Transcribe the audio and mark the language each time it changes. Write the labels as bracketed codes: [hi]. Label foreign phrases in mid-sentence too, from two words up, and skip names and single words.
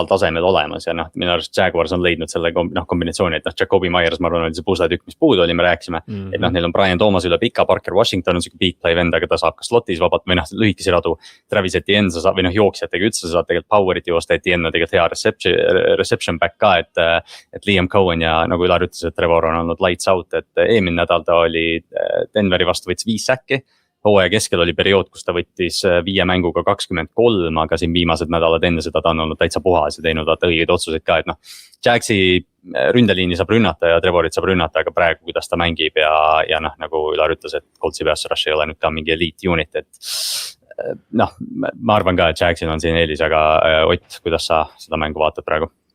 [et] tasemel olemas ja noh, minu arust Jaguars on leidnud selle kombinatsiooni, et noh, Jacoby Myers, ma arvan, oli see pusletükk, mis puudu oli, me rääkisime, et noh, neil on Brian Thomas üle pika, Parker Washington on siuke [en] big play [et] vend, aga ta saab ka slotis vabalt või noh, lühikesi radu, Travis Etienne sa saab või noh, jooksjatega üldse sa saad tegelikult power'it joosta, Etienne on tegelikult hea [en] reception back [et] ka, et Liam Cohen ja nagu Ülar ütles, et Trevor on olnud [en] lights out, [et] et eelmine nädal ta oli Denveri vastu võttis 5 säkki. Hooaja keskel oli periood, kus ta võttis 5 mänguga 23, aga siin viimased nädalad enne seda ta on olnud täitsa puhas ja teinud õigeid otsuseid ka, et noh, Jagsi ründeliini saab rünnata ja Trevorit saab rünnata, aga praegu kuidas ta mängib ja noh, nagu Ülar ütles, et Coltsi [en] pass rush [et] ei ole nüüd ka mingi [en] elite unit, [et] et noh, ma arvan ka, et Jagsil on siin eelis, aga Ott, kuidas sa seda mängu vaatad praegu?